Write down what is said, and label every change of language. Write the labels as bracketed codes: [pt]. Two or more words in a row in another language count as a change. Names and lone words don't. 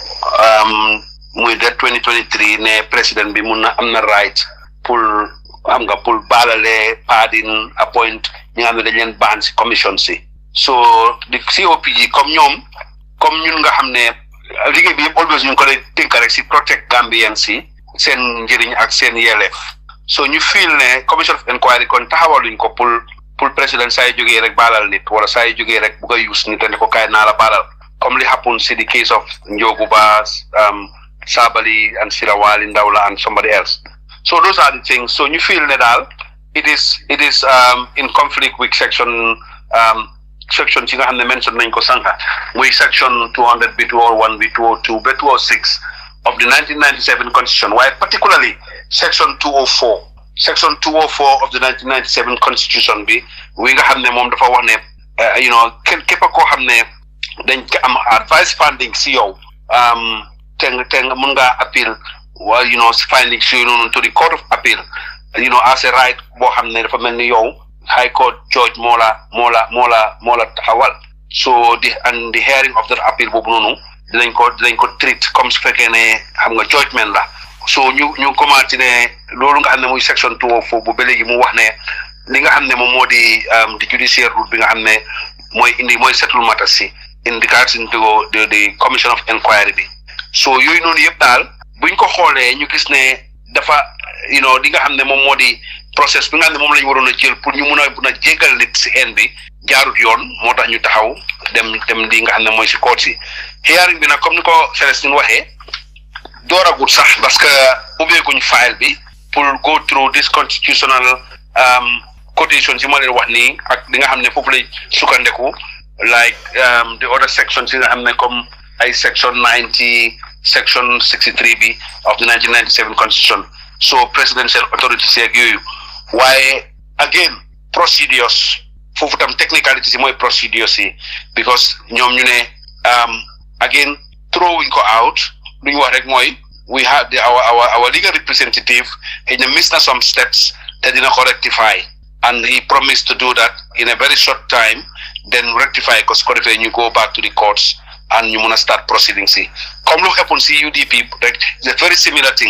[wo] muy de 2023 ne président bi mun na am na right pour baalale pardon appoint ñi nga xam ne dañ leen baan si commission si [en] so the CoPG [wo] comme ñun nga xam ne liggéey bi yëpp always ñu ko lay tënk rek si [en] protect Gambians [wo] si seen njëriñ ak seen yelleef so ñu feel ne [en] commission of inquiry [wo] kon taxawaluñ ko [fr] pour président [wo] saa yu jógee rek baalal nit wala saa yu jógee rek bugg a use nit ne ko kaay naa la baalal comme li happen si [en] the case of Njogu Ba Sabali and Sirawali Ndawla and somebody else. So those are the things. So you feel that it is in conflict with section you have mentioned in Kosanka, with section 200 B201, B202, B206 of the 1997 Constitution, while particularly section 204. Section 204 of the 1997 Constitution we have the [wo] mom dafa wax ne képp koo xam ne dañ ko am [en] advice finding CO [wo] te mun nga [en] appeal well, findings to the Court of Appeal, as a right [wo] boo xam ne dafa mel ni yow [en] High Court Judge [wo] moo la taxawal. [en] So the hearing of that appeal [wo] boobu noonu dinañ ko treat comme su fekkee ne xam nga judgment la. So ñu commencé ne loolu nga xam ne muy section 204 bu ba léegi mu wax ne li nga xam ne moom moo di judiciaire route bi nga xam ne mooy [en] settle matters [wo] si [en] in regards into the Commission of Inquiry [wo] bi. So yooyu noonu yëpp daal buñ ko xoolee ñu gis ne dafa li nga xam ne moom moo di process bi nga xam ne moom la ñu waroon a jël pour ñu mun a jéggal nit si en bi jaarut yoon moo tax ñu taxaw dem li nga xam ne mooy si court si hearing bi nag comme ni ko Celestine waxee dooragut sax [fr] parce que [wo] ubbeekuñ file bi pour [en] go through this constitutional quotations [wo] yi ma leen wax nii ak li nga xam ne foofu lay sukkandeku [en] like the other sections [wo] yi nga xam ne comme ay [en] section 90 section 63 b of the 1997 Constitution so presidential authorities [wo] yeeg yooyu waaye [en] again procedures [wo] foofu tam technicalities yi mooy procedures yi because ñoom ñu ne [en] again throwing [wo] ko out lu ñu wax rek mooy [en] we have our legal representative. He missed some steps that did not rectify, and he promised to do that in a very short time. Then rectify because you go back to the courts and you wanna start proceedings. Come look upon UDP, it's a very similar thing.